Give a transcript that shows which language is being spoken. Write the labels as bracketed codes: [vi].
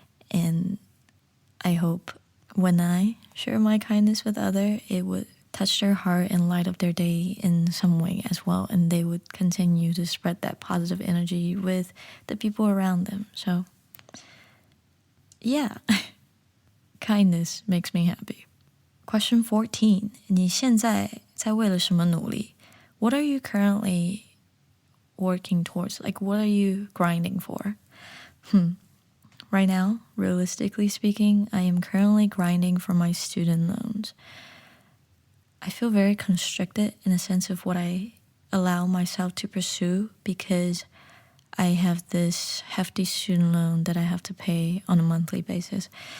[en] And I hope when I share my kindness with others, it would touch their heart and light up their day in some way as well. And they would continue to spread that positive energy with the people around them. So yeah, kindness makes me happy. Question 14, [zh] 你现在在为了什么努力? [en] What are you currently working towards? Like, what are you grinding for? Right now, realistically speaking, I am currently grinding for my student loans. I feel very constricted in a sense of what I allow myself to pursue, because I have this hefty student loan that I have to pay on a monthly basis.